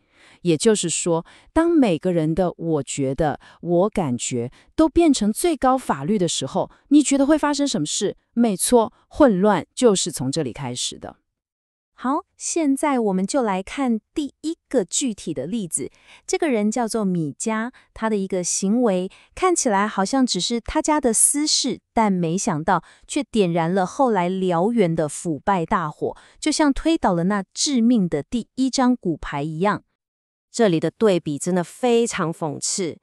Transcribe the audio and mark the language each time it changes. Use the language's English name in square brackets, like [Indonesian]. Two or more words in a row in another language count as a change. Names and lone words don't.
[Chinese] 也就是說，當每個人的我覺得、我感覺都變成最高法律的時候，你覺得會發生什麼事？沒錯，混亂就是從這裡開始的。好，現在我們就來看第一個具體的例子。這個人叫做米迦，他的一個行為看起來好像只是他家的私事，但沒想到卻點燃了後來燎原的腐敗大火，就像推倒了那致命的第一張骨牌一樣。這裡的對比真的非常諷刺。